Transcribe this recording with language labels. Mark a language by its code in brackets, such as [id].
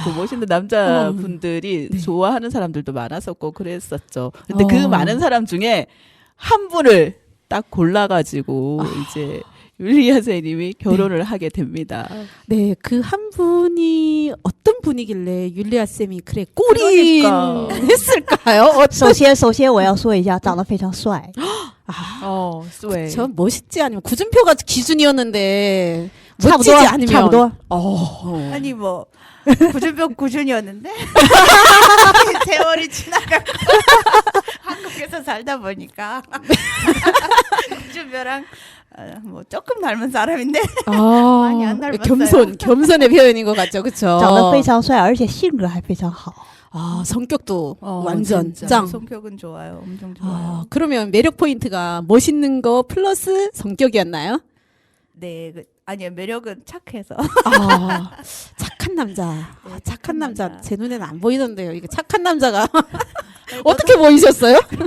[ko] 그 멋있는 남자분들이 좋아하는 사람들도 많았었고 그랬었죠. 근데 그 많은 사람 중에 한 분을 딱 골라가지고 이제 율리아 선생님이 결혼을 하게 됩니다. 네, 그 한 분이 어떤 분이길래 율리아 쌤이 그래 꼬린 그러니까. 했을까요? [zh] 首先我要说一下，长得非常帅。 스웨이. [ko] 저 멋있지 않으면 구준표가 기준이었는데 [zh] 差不 [ko] 멋지지 [zh] 多， [ko] 않으면 [zh] 差不多。 [ko] 아니 뭐 구준표 구준이었는데 세월이 지나가고 한국에서 살다 보니까 구준표랑 뭐 조금 닮은 사람인데 많이 안 닮았어요. 겸손의 표현인 것 같죠, 그렇죠? [zh] 长得非常帅，而且性格还非常好。 [ko] 아, 성격도 완전 진짜. 짱. 성격은 좋아요. 엄청 좋아요. 아, 그러면 매력 포인트가 멋있는 거 플러스 성격이었나요? 네, 아니요 매력은 착해서. 아, 착한 남자. 네, 착한 착한 남자. 남자. 제 눈에는 안 보이던데요. 이게 착한 남자가 어떻게 보이셨어요?